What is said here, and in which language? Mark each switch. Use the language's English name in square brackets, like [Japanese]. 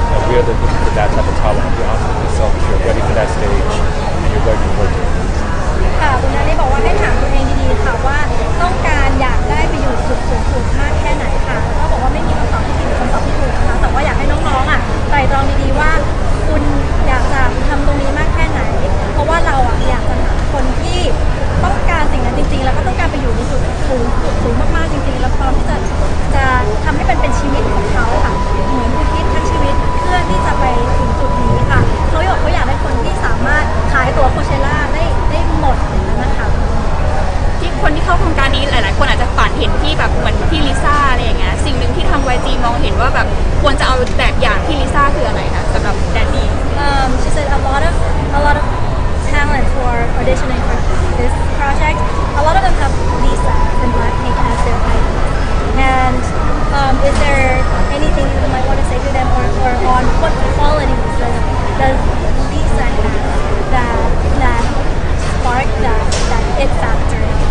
[English] We're looking for that type of talent. Be honest with yourself if you're ready for that stage and you're ready to work it. [Thai] ค่ะคุณนันนี่บอกว่าให้ถามตัวเองดีๆค่ะว่าต้องการอยากได้ไปอยู่จุดสูงสุดมากแค่ไหนค่ะก็บอกว่าไม่มีคำตอบที่ผิดหรือคำตอบที่ถูกนะคะแต่ว่าอยากให้น้องๆไตร่ตรองดีๆว่าคุณอยากจะทำตรงนี้มากแค่ไหนเพราะว่าเราอยากจะหาคนที่ต้องการสิ่งนั้นจริงๆแล้วก็ต้องการไปอยู่ในจุดสูงมากๆจริงๆแล้วพร้อมที่จะ ทำให้เป็นชีวิตของเขาค่ะเหมือนอุทิศทั้งชีวิตเพื่อที่จะไปถึงจุดนี้ค่ะเขาอยากได้คนที่สามารถขายตั๋วโคเชล่าได้หมดอย่างนั้นนะคะ ที่คนที่เข้าโครงการนี้หลายๆคนอาจจะฝันเห็นที่แบบเหมือนพี่ลิซ่าอะไรอย่างเงี้ยสิ่งหนึ่งที่ทาง YG มองเห็นว่าแบบควรจะเอาแบบอย่างที่ลิซ่าคืออะไรคะสำหรับแดนนี่ [English] She said a lot of talent who are auditioning for this project. A lot of them have Lisa and BLACKPINK as their idol. And is there anything you might want to say to them or on what qualities does Lisa have that spark that it factor?